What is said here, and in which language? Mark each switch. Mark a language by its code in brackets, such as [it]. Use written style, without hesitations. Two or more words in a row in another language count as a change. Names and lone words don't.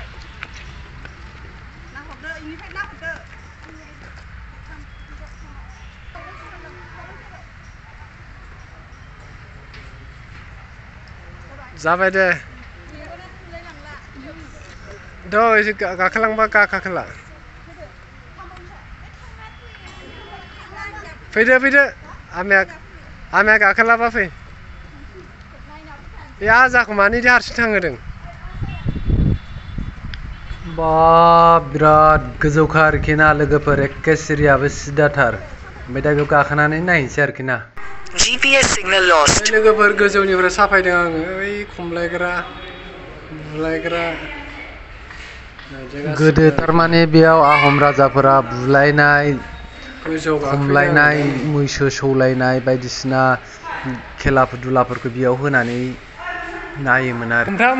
[brx] जाबाय दे एसे गाखोलांबा गाखोला फैदो आमाया गाखोलाबा फै। बे आजाखौ मानिदि हारसिं थांहोदों। बा बिराद गोजौखा आरोखि ना लोगोफोर, एखे सिरियाबो सिदाथार। ओमफ्राय दा बेयाव गाखोनानै नायनोसै आरोखि ना। [en] GPS signal lost। [brx] लोगोफोर गोजौनिफ्राय साफायदों आङो बै खमलायग्रा बुलायग्रा। गोदो थारमाने बेयाव आहम राजाफोरा बुलायनाय खमलायनाय मैसो सौलायनाय बायदिसिना खेला दुलाफोरखौ बेयाव होनानै नायोमोन आरो।